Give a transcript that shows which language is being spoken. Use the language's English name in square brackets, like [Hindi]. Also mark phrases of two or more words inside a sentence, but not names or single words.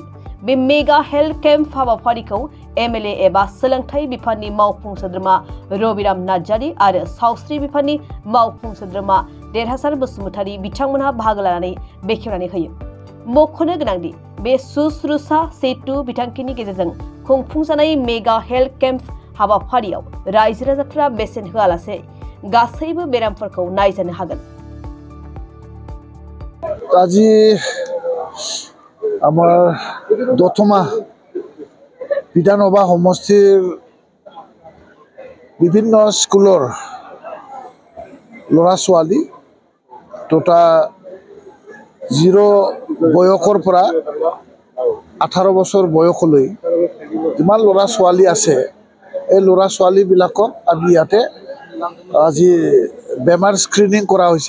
[Bodo] बे [English] mega health camp [Bodo] हाबाफारिखौ एमएलए एबा सोलोंथाइ बिफाननि मावफुं सोद्रोमा रबिराम नार्जारी आरो सावस्रि बिफाननि मावफुं सोद्रोमा देरहासार बसुमतारी बिथांमोनहा बाहागो लानानै बेखेवनानै होयो। मख'नो गोनांदि बे शुश्रूषा सेतु बिथांखिनि गेजेरजों खुंफुंजानाय [English] mega health camp [Bodo] हाबाफारियाव रायजो राजाफोरा बेसेन होआलासे गासैबो बेरामफोरखौ नायजानो हागोन। [Assamese] আজি আমাৰ দতমা বিধানসভা সমষ্টিৰ বিভিন্ন স্কুলৰ ল'ৰা ছোৱালী তথা 0 বয়সৰ পৰা 18 বছৰ বয়সলৈ যিমান ল'ৰা ছোৱালী আছে এই ল'ৰা ছোৱালীবিলাকক আমি ইয়াতে আজি বেমাৰ স্ক্ৰিনিং কৰা হৈছে।